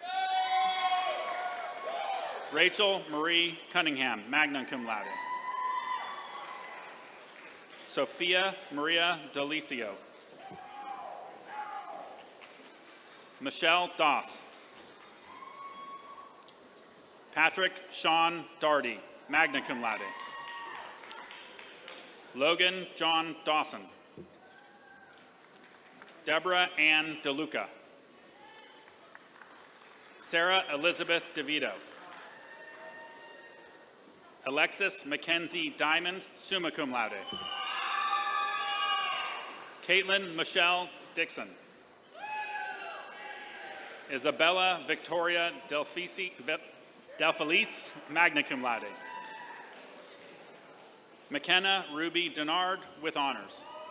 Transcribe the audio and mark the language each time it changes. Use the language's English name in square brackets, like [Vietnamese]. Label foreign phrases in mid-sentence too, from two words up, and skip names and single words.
[English] Rachel Marie Cunningham, [Latin] magna cum laude. [English] Sophia Maria Delicio. Michelle Doss. Patrick Sean Darty, [Latin] magna cum laude. [English] Logan John Dawson. Deborah Ann DeLuca. Sarah Elizabeth DeVito. Alexis Mackenzie Diamond, [Latin] summa cum laude. [English] Caitlin Michelle Dixon. Isabella Victoria Delfelice, [Latin] magna cum laude. [English] McKenna Ruby Denard with honors.